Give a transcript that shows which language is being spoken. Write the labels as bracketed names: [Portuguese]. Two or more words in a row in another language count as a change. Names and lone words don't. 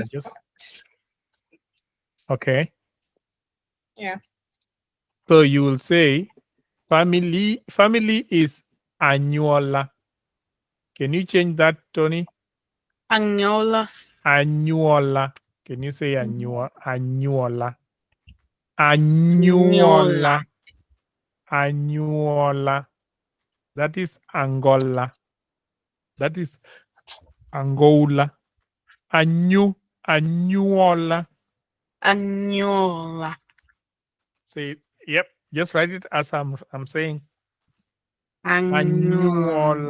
[English] Just okay. yeah. So you will say family. Family is annuala. Can you change that, Tony? Agnola. Annuala. Can you say annuala? Agnola. Annuala. Annuala. That is Angola. That is Angola. Annuala. Agnola. Say, yep. Just write it as I'm saying. Agnola.